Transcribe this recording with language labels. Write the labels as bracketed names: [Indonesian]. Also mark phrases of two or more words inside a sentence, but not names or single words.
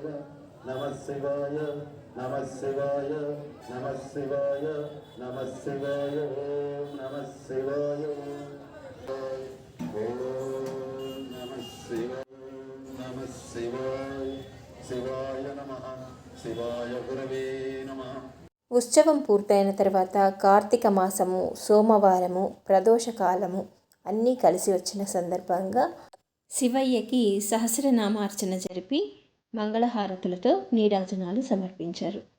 [Sanskrit] நம சிவாய நம சிவாய நம சிவாய நம சிவாய ஓம் நம சிவாய ஓம் நம சிவாய நம சிவாய சிவாய நமః శివాయ గురవే నమః. [Telugu] ఉత్సవం పూర్తయిన తర్వాత కార్తీక మాసము, సోమవారము, ప్రదోషకాలము అన్నీ కలిసి వచ్చిన సందర్భంగా శివయ్యకి సహస్రనామార్చన జరిపి మంగళహారతులతో నీరాజనాలు సమర్పించారు.